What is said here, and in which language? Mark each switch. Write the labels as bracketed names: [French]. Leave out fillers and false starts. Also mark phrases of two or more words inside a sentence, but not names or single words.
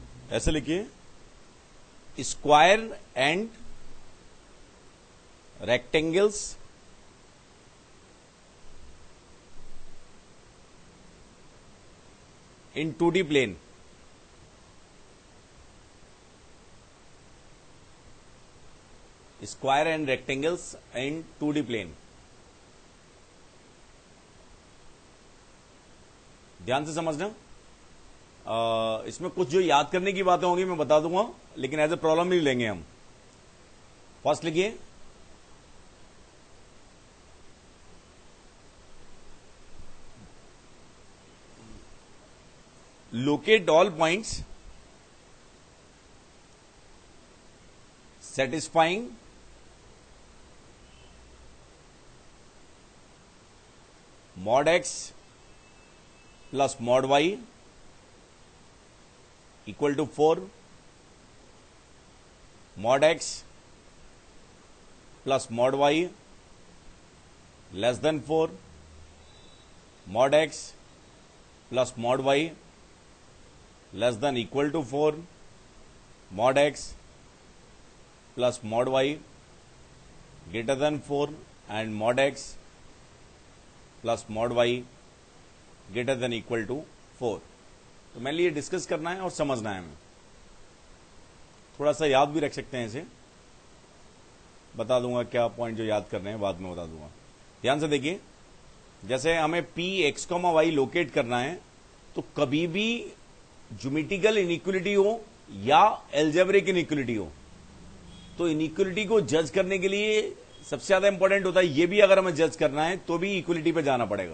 [Hindi] ऐसे लिखिए, [English] square and rectangles in 2D plane. Square and rectangles in 2D plane. [Hindi] ध्यान से समझना। इसमें कुछ जो याद करने की बातें होंगी मैं बता दूंगा, लेकिन [English] as a problem [Hindi] नहीं लेंगे हम। फर्स्ट लिखिए, [English] locate all points satisfying mod x plus mod y equal to 4, mod x plus mod y less than 4, mod x plus mod y less than equal to 4, mod x plus mod y greater than 4 and mod x plus mod y greater than equal to 4। [Hindi] तो मैंने ये डिस्कस करना है और समझना है। हमें थोड़ा सा याद भी रख सकते हैं, इसे बता दूंगा क्या पॉइंट जो याद करने हैं बाद में बता दूंगा। ध्यान से देखिए, जैसे हमें [English] P x comma y [Hindi] लोकेट करना है, तो कभी भी [English] geometrical inequality [Hindi] हो या [English] algebraic inequality [Hindi] हो, तो इनइक्वलिटी को जज करने के लिए सबसे ज्यादा इंपॉर्टेंट होता है, ये भी अगर हमें जज करना है तो भी इक्वलिटी पे जाना पड़ेगा।